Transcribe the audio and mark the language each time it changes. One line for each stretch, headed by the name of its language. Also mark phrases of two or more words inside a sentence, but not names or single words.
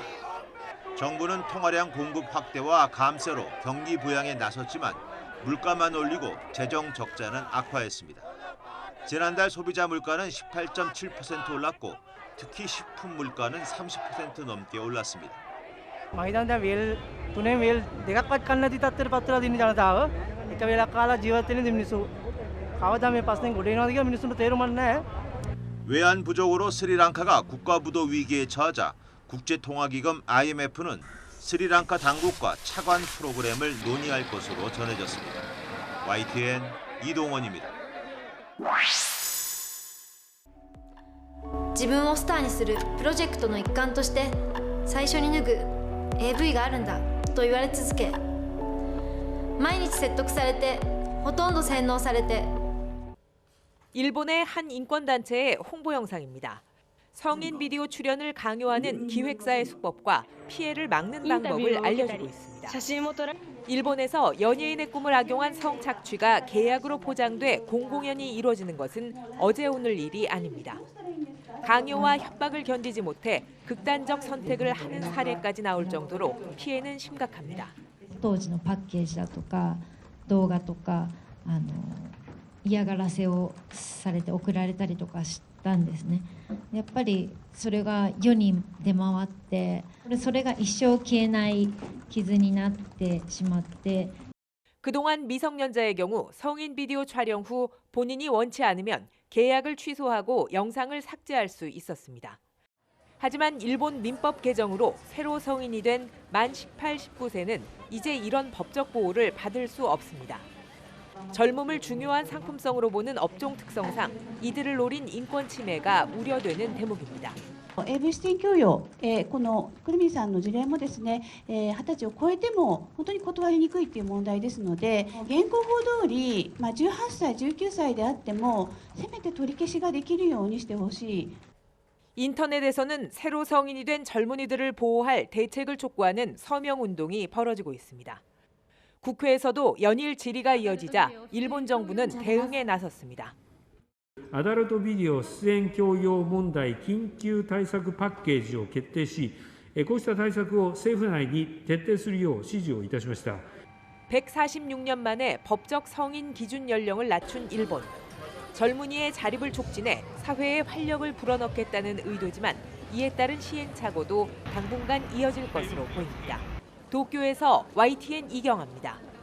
Korean: 정부는 통화량 공급 확대와 감세로 경기 부양에 나섰지만 물가만 올리고 재정 적자는 악화했습니다. 지난달 소비자 물가는 18.7% 올랐고 특히 식품 물가는 30% 넘게 올랐습니다.
Sinhala: මම හිතන්නේ දැන් වේල් තුනේ වේල් දෙකක්වත් කන්න නැති තත්ත්වයට පත් වෙලා තියෙන ජනතාව එක වේලක් කාලා ජීවත් වෙන මිනිස්සු කවදා මේ ප්‍රශ්නෙන් ගොඩ එනවද කියලා මිනිස්සුන්ට තේරුමක් නැහැ.
Korean: 외환 부족으로 스리랑카가 국가부도 위기에 처하자 국제통화기금 IMF는 스리랑카 당국과 차관 프로그램을 논의할 것으로 전해졌습니다. YTN 이동원입니다.
Japanese: 自分をスターにするプロジェクトの一環として最初に脱ぐ AV があるんだと言われ続け毎日説得されてほとんど洗脳されて
Korean: 일본의 한 인권단체의 홍보 영상입니다. 성인 비디오 출연을 강요하는 기획사의 수법과 피해를 막는 방법을 알려주고 있습니다. 일본에서 연예인의 꿈을 악용한 성착취가 계약으로 포장돼 공공연히 이루어지는 것은 어제 오늘 일이 아닙니다. 강요와 협박을 견디지 못해 극단적 선택을 하는 사례까지 나올 정도로 피해는 심각합니다.
Japanese: 当時のパッケージだとか動画とか嫌がらせをされて送られたりとかしたんですね。やっぱりそれが世に出回ってそれが一生消えない傷になってしまって
Korean: 그동안 미성년자의 경우 성인 비디오 촬영 후 본인이 원치 않으면 계약을 취소하고 영상을 삭제할 수 있었습니다. 하지만 일본 민법 개정으로 새로 성인이 된 만 18, 19세는 이제 이런 법적 보호를 받을 수 없습니다. 젊음을 중요한 상품성으로 보는 업종 특성상 이들을 노린 인권 침해가 우려되는 대목입니다.
Japanese: AV 出演強要、このくるみさんの事例もですね、20歳を超えても本当に断りにくいという問題ですので、現行法通り、18歳、19歳であってもせめて取り消しができるようにしてほしい。
Korean: 인터넷에서는 새로 성인이 된 젊은이들을 보호할 대책을 촉구하는 서명운동이 벌어지고 있습니다. 국회에서도 연일 질의가 이어지자 일본 정부는 대응에 나섰습니다.
Japanese: アダルトビデオ出演強要問題緊急対策パッケージを決定し、こうした対策を政府内に徹底するよう指示をいたしました。
Korean: 146년 만에 법적 성인 기준 연령을 낮춘 일본. 젊은이의 자립을 촉진해 사회에 활력을 불어넣겠다는 의도지만 이에 따른 시행착오도 당분간 이어질 것으로 보입니다. 도쿄에서 YTN 이경아입니다.